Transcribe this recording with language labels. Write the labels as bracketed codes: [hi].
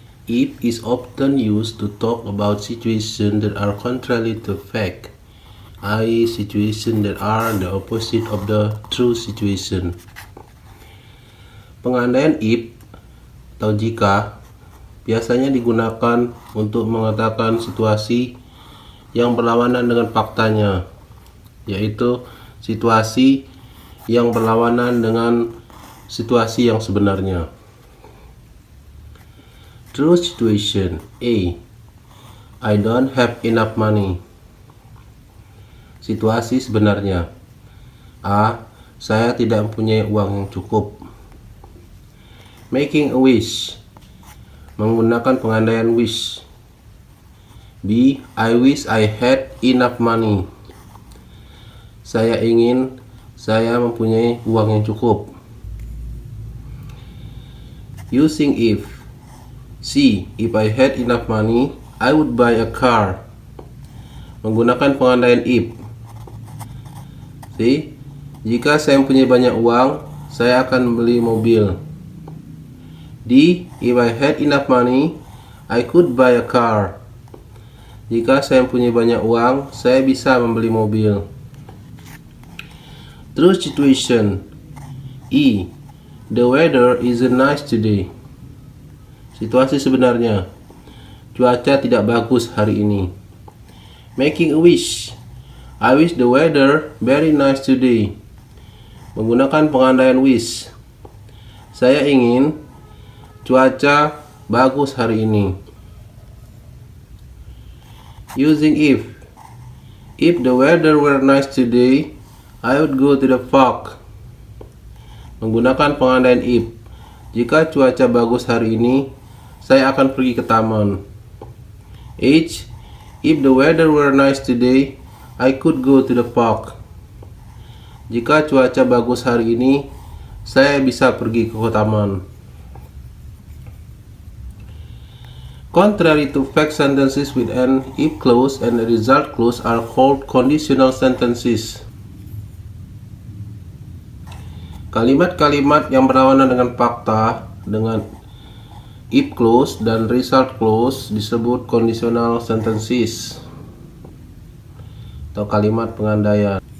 [en] If is often used to talk about situations that are contrary to fact, i.e. situations that are the opposite of the true situation. [id] Pengandaian if atau jika biasanya digunakan untuk mengatakan situasi yang berlawanan dengan faktanya, yaitu situasi yang berlawanan dengan situasi yang sebenarnya. [en] True situation. A. I don't have enough money. [id] Situasi sebenarnya. A. Saya tidak mempunyai uang yang cukup. [en] Making a wish. [id] Menggunakan pengandaian wish. B. [en] I wish I had enough money. [id] Saya ingin saya mempunyai uang yang cukup. [en] Using if. C. If I had enough money, I would buy a car. [id] Menggunakan pengandaian if. C. Jika saya mempunyai banyak uang, saya akan membeli mobil. D. [en] If I had enough money, I could buy a car. [id] Jika saya mempunyai banyak uang, saya bisa membeli mobil. [en] True situation. E. The weather isn't nice today. [id] Situasi sebenarnya. Cuaca tidak bagus hari ini. [en] Making a wish. I wish the weather very nice today. [id] Menggunakan pengandaian wish. Saya ingin cuaca bagus hari ini. [en] Using if. If the weather were nice today, I would go to the park. [id] Menggunakan pengandaian if. Jika cuaca bagus hari ini, saya akan pergi ke taman. H. [en] If the weather were nice today, I could go to the park. [id] Jika cuaca bagus hari ini, saya bisa pergi ke taman. [en] Contrary to fact sentences with an if clause and a result clause are called conditional sentences. [id] Kalimat-kalimat yang berlawanan dengan fakta dengan if clause dan result clause disebut conditional sentences atau kalimat pengandaian.